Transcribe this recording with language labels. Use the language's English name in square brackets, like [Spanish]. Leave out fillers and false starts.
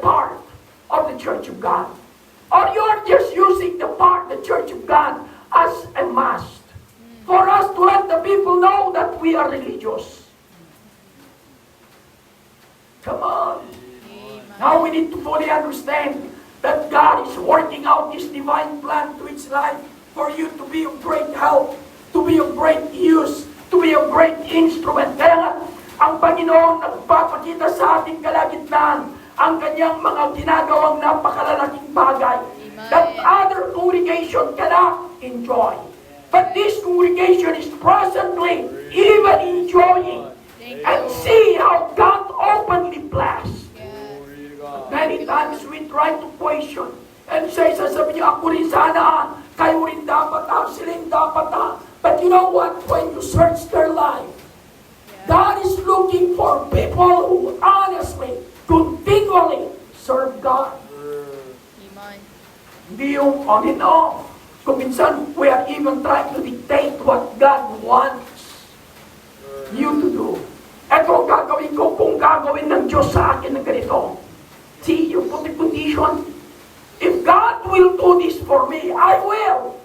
[English] part of the Church of God? Or you're just using the Church of God as a must for us to let the people know that we are religious. Come on. Amen. Now we need to fully understand that God is working out His divine plan to its life for you to be of great help, to be of great use, to be a great instrument. [Filipino] Kaya nga, ang Panginoon nagpapakita sa ating kalagitnaan ang kanyang mga ginagawang napakalalaking bagay [English] that other congregation cannot enjoy. But this congregation is presently even enjoying and see how God openly blessed. Yes. Glory to God. Many times we try to question and say, [Filipino] sasabihin niyo, ako rin sana, kayo rin dapat, sila rin dapat. [English] But you know what? When you search their life, God is looking for people who honestly, continually serve God. Amen. [Filipino] Hindi yung [English] on and off. [Filipino] Kung minsan, [English] we are even trying to dictate what God wants you to do. [Filipino] Ito gagawin ko kung gagawin ng Diyos sa akin ng ganito. [English] See, you put the condition. If God will do this for me, I will.